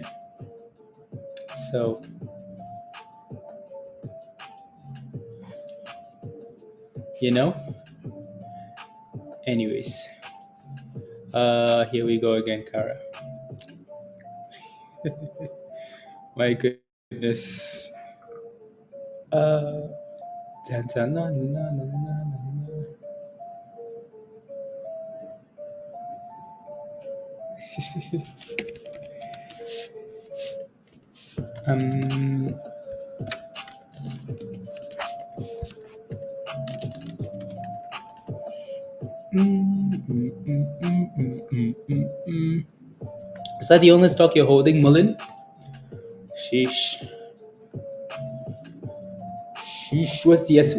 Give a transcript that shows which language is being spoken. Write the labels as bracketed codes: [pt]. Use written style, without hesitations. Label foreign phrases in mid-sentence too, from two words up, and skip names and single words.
[en] So, you know, anyways, here we go again, Kara. My goodness. Uh, tan, tan, la, la, la, la, la, la. Is that the only stock you're holding, Mullen? Sheesh. Sheesh. What's the S?